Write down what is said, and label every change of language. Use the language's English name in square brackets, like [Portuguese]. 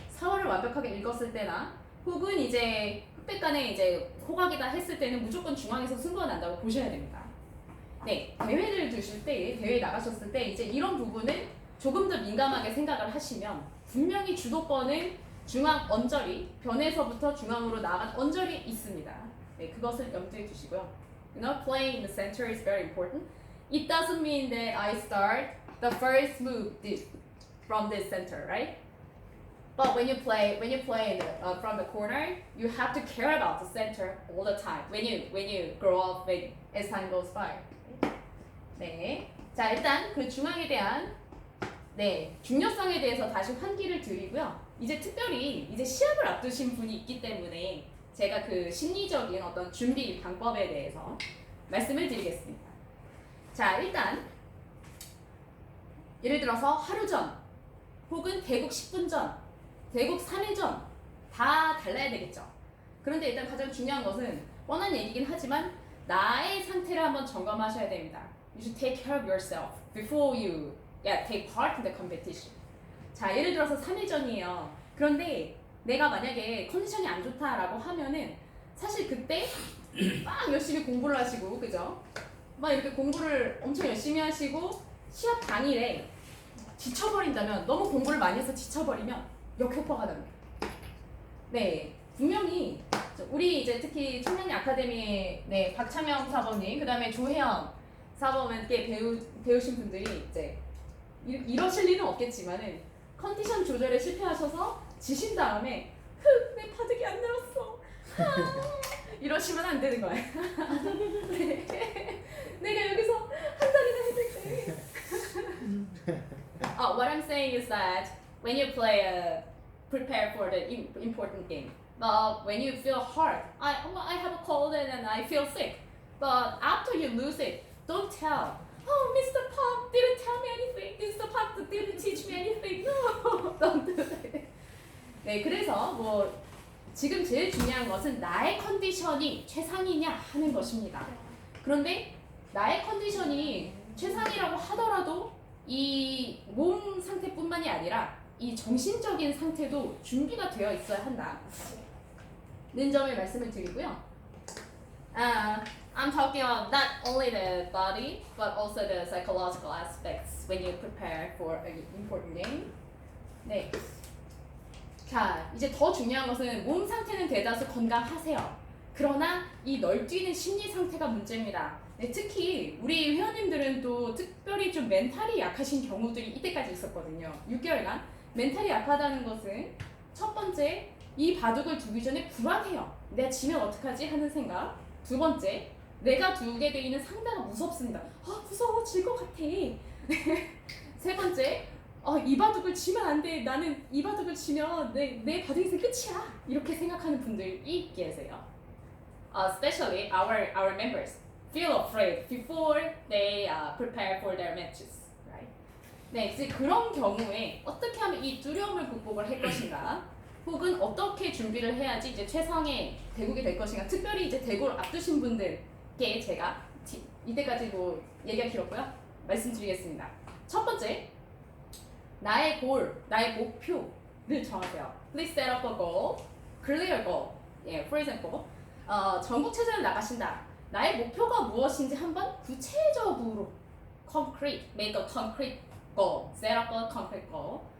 [Korean] 사원을 완벽하게 읽었을 때나 혹은 이제 흑백간에 이제 호각이다 했을 때는 무조건 중앙에서 승부가 난다고 보셔야 됩니다. 네, 대회를 두실 때, 대회 나가셨을 때 이제 이런 부분을 조금 더 민감하게 생각을 하시면 분명히 주도권은 중앙 언저리, 변에서부터 중앙으로 나아간 언저리 있습니다. 네, 그것을 염두에 두시고요. [English] You know, playing in the center is very important. It doesn't mean that I start the first move from this center, right? But when you play in from the corner, you have to care about the center all the time. When you grow up, as time goes by. [Korean] 네, 자 일단 그 중앙에 대한 중요성에 대해서 다시 환기를 드리고요. 이제 특별히 이제 시합을 앞두신 분이 있기 때문에 제가 그 심리적인 어떤 준비 방법에 대해서 말씀을 드리겠습니다. 자 일단 예를 들어서 하루 전 혹은 대국 10분 전 대국 3일 전 다 달라야 되겠죠. 그런데 일단 가장 중요한 것은 뻔한 얘기긴 하지만 나의 상태를 한번 점검하셔야 됩니다. [English] You should take care of yourself before you take part in the competition. [Korean] 자 예를 들어서 3일 전이에요. 그런데 내가 만약에 컨디션이 안 좋다라고 하면은 사실 그때 막 열심히 공부를 하시고 그죠? 막 이렇게 공부를 엄청 열심히 하시고 시합 당일에 지쳐버린다면 너무 공부를 많이 해서 지쳐버리면 역효과가 납니다. 네, 분명히 우리 이제 특히 청량리 아카데미의 박창영 사범님, 그 다음에 조혜영 사범님께 배우신 분들이 이제 이러실 일은 없겠지만은 컨디션 조절에 실패하셔서 지신 다음에 내 바둑이 안 늘었어. 이러시면 안 되는 거예요. 네. 내가 여기서 한 달이나 했는데. [English] What I'm saying is that when you prepare for the important game, but when you feel hard, I have a cold and I feel sick. But after you lose it, don't tell. Oh, Mr. Park didn't tell me anything. Mr. Park didn't teach me anything. No, don't do that. [Korean] 네, 그래서 뭐 지금 제일 중요한 것은 나의 컨디션이 최상이냐 하는 것입니다. 그런데 나의 컨디션이 최상이라고 하더라도 이 몸 상태뿐만이 아니라 이 정신적인 상태도 준비가 되어 있어야 한다는 점을 말씀을 드리고요. [English] I'm talking about not only the body, but also the psychological aspects when you prepare for an important game. [Korean] 네. 자, 이제 더 중요한 것은 몸 상태는 대다수 건강하세요. 그러나 이 널뛰는 심리 상태가 문제입니다. 네, 특히 우리 회원님들은 또 특별히 좀 멘탈이 약하신 경우들이 이때까지 있었거든요. 6개월간. 멘탈이 약하다는 것은 첫 번째, 이 바둑을 두기 전에 불안해요. 내가 지면 어떡하지 하는 생각. 두 번째, 내가 두게 돼 있는 상대가 무섭습니다. 무서워, 질 것 같아. 세 번째, 이 바둑을 지면 안 돼. 나는 이 바둑을 지면 내 바둑에서 끝이야. 이렇게 생각하는 분들이 계세요. [English] Especially our members feel afraid before they prepare for their matches. Right? [Korean] 네, 이제 그런 경우에 어떻게 하면 이 두려움을 극복을 할 것인가? 혹은 어떻게 준비를 해야지 이제 최상의 대국이 될 것인가? 특별히 이제 대국을 앞두신 분들께 제가 이때까지 뭐 얘기가 길었고요. 말씀드리겠습니다. 첫 번째, 나의 골, 나의 목표를 정하세요. [English] Please set up a goal, clear goal. For example, [Korean] 전국체전을 나가신다. 나의 목표가 무엇인지 한번 구체적으로 [English] make a concrete goal, set up a concrete goal.